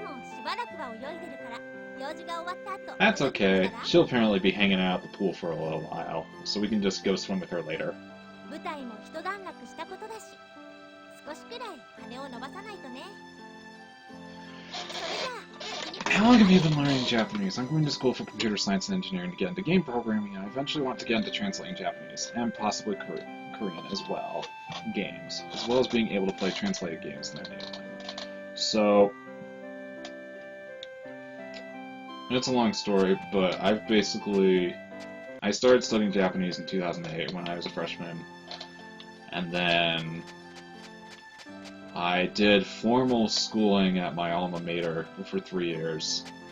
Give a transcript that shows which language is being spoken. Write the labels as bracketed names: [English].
[Japanese] でもしばらくは泳いでるから用事が終わった後。 [English] That's okay. She'll apparently be hanging out at the pool for a little while, so we can just go swim with her later. [Japanese] 舞台も一段落したことだし、少しくらい羽を伸ばさないとね。それじゃあ。 [English] How long have you been learning Japanese? I'm going to school for computer science and engineering to get into game programming, and I eventually want to get into translating Japanese, and possibly Korean as well, games, as well as being able to play translated games in their native language. So, it's a long story, but I started studying Japanese in 2008 when I was a freshman, and then I did formal schooling at my alma mater for 3 years.